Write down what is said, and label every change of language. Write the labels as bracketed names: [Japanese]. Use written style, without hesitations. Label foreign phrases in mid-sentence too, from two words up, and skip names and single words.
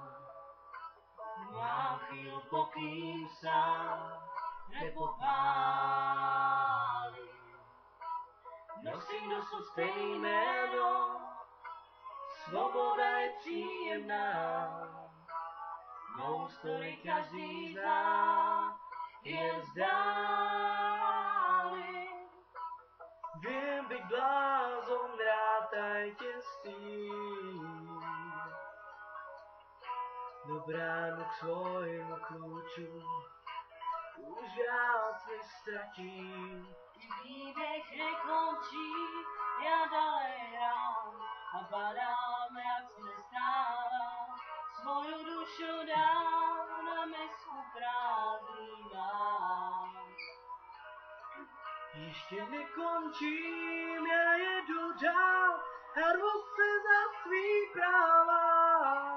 [Slovak] Mám chvíľu, pokým sa nepopálim. [Czech] Nosím dosud stejné jméno, svoboda je příjemná. Mou story každý zná, jen vzdáli. [Slovak] Viem byť blázon, rátajte s tým. Do bránu k svojmu kľúču už viac nestratím. [Czech] Příběh nekončí, já dále hrám a padám, jak se nestává. [Slovak] Svoju dušu dám na misku prázdným. [Czech] Ještě nekončím, já jedu dál a rvu se za svý práva.